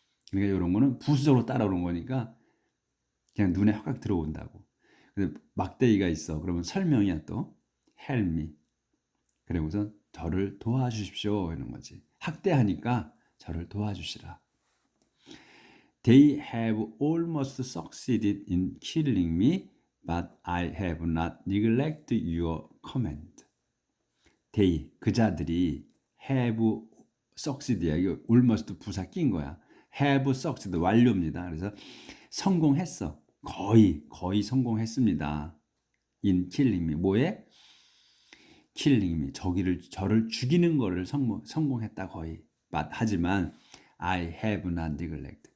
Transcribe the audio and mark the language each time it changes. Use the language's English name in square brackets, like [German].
[Korean] 그러니까 이런 거는 부수적으로 따라오는 거니까 그냥 눈에 확 들어온다고. 근데 막대기가 있어. 그러면 설명이야 또. [English] help me. [Korean] 그리고서 저를 도와주십시오 이런 거지. 학대하니까 저를 도와주시라. [English] They have almost succeeded in killing me, but I have not neglected your command. They, [Korean] 그자들이 [English] have succeed야. [Korean] 이거 almost 부사 낀 거야. [English] have succeeded [Korean] 완료입니다. 그래서 성공했어. 거의 성공했습니다. [English] in killing me. [Korean] 뭐에? [English] killing me. [Korean] 저를 죽이는 거를 성공했다 거의. [English] but 하지만 I have not neglected.